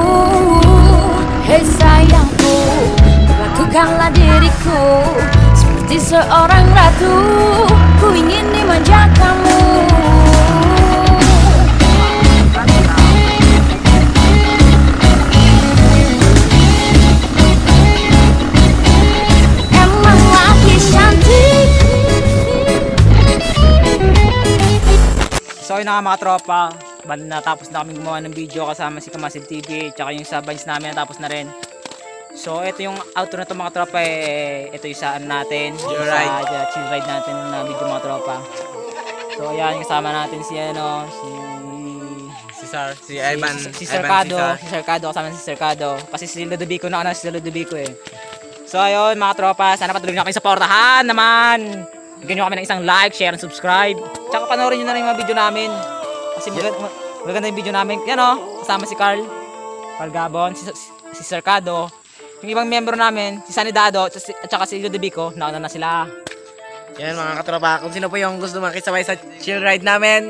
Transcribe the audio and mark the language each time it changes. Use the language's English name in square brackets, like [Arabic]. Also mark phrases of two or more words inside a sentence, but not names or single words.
[Indonesian] Hei sayangku, lakukanlah diriku seperti seorang ratu, ku ingin dimanja kamu. Emang lagi cantik. [Filipino] So yun na nga mga tropa, bali natapos na kami gumawa ng video kasama si Kamasil TV, tsaka yung sa Vines namin natapos na rin. So ito yung outro na to mga tropa, ito yung saan natin, [English] Chill ride. chill ride [Filipino] natin na video mga tropa. So ayan, yung kasama natin si ano, Si Ivan. si Ivan Cercado, Cesar. si Cercado, kasama si Cercado. Kasi si Ludovico na si Ludovico eh. So ayun mga tropa, sana patuloy nyo kayong supportahan naman. Bigyan nyo kami ng isang [English] like, share, and subscribe. [Filipino] Tsaka panoorin nyo na rin yung mga video namin. Kasi maganda yung video namin. Yan o, kasama si Carl Gabon, si Cercado. Yung ibang member namin, si Sanidado, at saka si Ludovico, nauna na sila. Yan mga katropa, kung sino po yung gusto makisabay sa [English] chill ride [Filipino] namin,